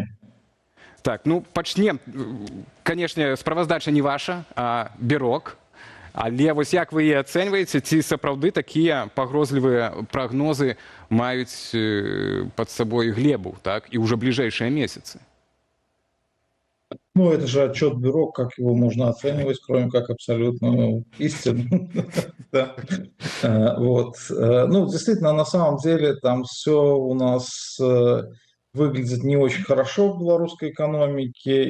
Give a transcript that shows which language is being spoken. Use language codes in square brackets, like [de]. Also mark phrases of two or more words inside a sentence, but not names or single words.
[be] Так, ну, пачнем. Канешне, справаздача не ваша, а БЕРОК. Але вось як вы яе ацэньваеце, ці сапраўды такія пагрозлівыя прагнозы маюць пад сабой глебу, так, і ўжо бліжэйшыя месяцы? [ru] Ну, это же отчет бюро, как его можно оценивать, кроме как абсолютную истину. Вот. Ну, действительно, на самом деле там все у нас выглядит не очень хорошо в белорусской экономике.